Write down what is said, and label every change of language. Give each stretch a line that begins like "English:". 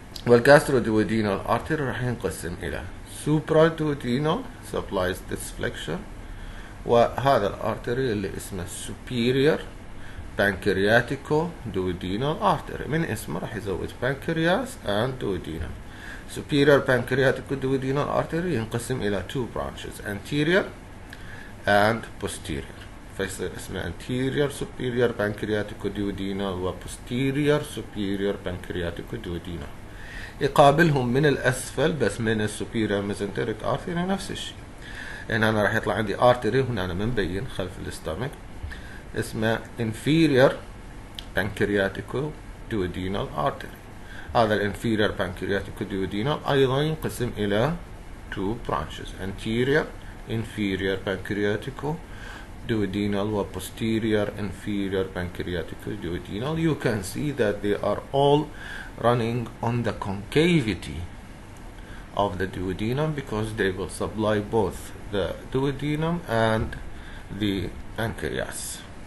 Arabic: والgastroduodenal artery راح ينقسم إلى supraduodenal supplies this flexure، وهذا الارتري اللي اسمه superior pancreatico-duodenal artery، من اسمه راح يزود pancreas and duodenum. superior pancreatico-duodenal artery ينقسم إلى two branches anterior and posterior، فيصير اسمه anterior superior pancreatico-duodenal و posterior superior pancreatico-duodenal. يقابلهم من الأسفل بس من السوبيريور ميزنتريك artery نفس الشيء. هنا أنا راح يطلع عندي artery هنا أنا مبين خلف الاستامك اسمه inferior pancreatico-duodenal artery. هذا الانفيريور pancreatico-duodenal أيضا ينقسم إلى two branches anterior inferior pancreatico-duodenal و posterior inferior pancreatico-duodenal.
English: You can see that they are all running on the concavity of the duodenum because they will supply both the duodenum and the pancreas.